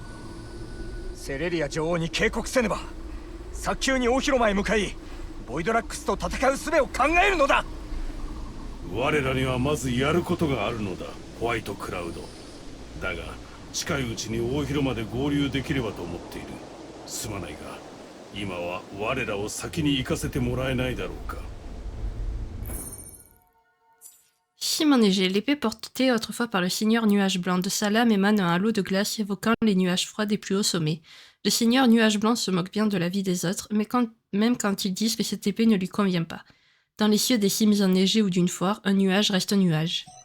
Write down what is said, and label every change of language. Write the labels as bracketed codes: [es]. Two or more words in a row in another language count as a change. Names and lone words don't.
[ja] セレリア女王に警告せねば。早急に大広間へ向かい、ボイドラックスと戦う術を考えるのだ。我らにはまずやることがあるのだ、ホワイトクラウド。だが近いうちに大広間で合流できればと思っている。すまないが今は我らを先に行かせてもらえないだろうか。 [fr] Shimon Neige, l'épée portée autrefois par le seigneur Nuage Blanc. De sa lame émane un halo de glace évoquant les nuages froids des plus hauts sommets. Le seigneur Nuage Blanc se moque bien de la vie des autres, mais même quand ils disent que cette épée ne lui convient pas. Dans les cieux des cimes enneigées ou d'une foire, un nuage reste un nuage.